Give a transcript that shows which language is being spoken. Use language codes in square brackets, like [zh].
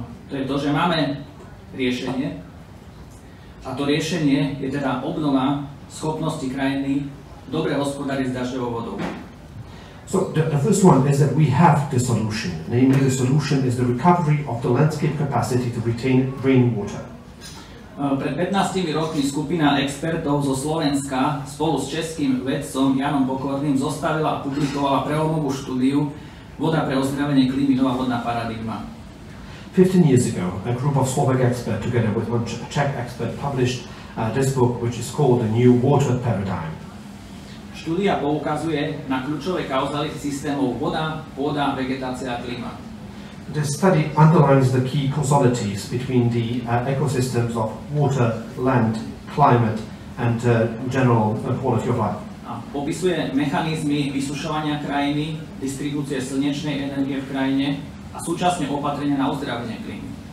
[sk] To je to, že máme riešenie a to riešenie je teda obnova schopnosti krajiny dobre hospodáriť s dažďovou vodou. [en] So the first one is that we have the solution. Namely, the solution is the recovery of the landscape capacity to retain rainwater. [sk] Pred 15 rokmi skupina expertov zo Slovenska spolu s českým vedcom Jánom Pokorným zostavila a publikovala prelomovú štúdiu Voda pre ozdravenie klímy, nová vodná paradigma. [en] 15 years ago, a group of Slovak experts, together with one Czech expert, published this book, which is called The New Water Paradigm. [sk] Štúdia poukazuje na kľúčové kauzality systémov voda, pôda, vegetácia a klíma. [en] The study underlines the key causalities between the ecosystems of water, land, climate, and general quality of life. [sk] A popisuje mechanizmy vysušovania krajiny, distribúcie slnečnej energie v krajine a súčasne opatrenia na ozdravenie klímy.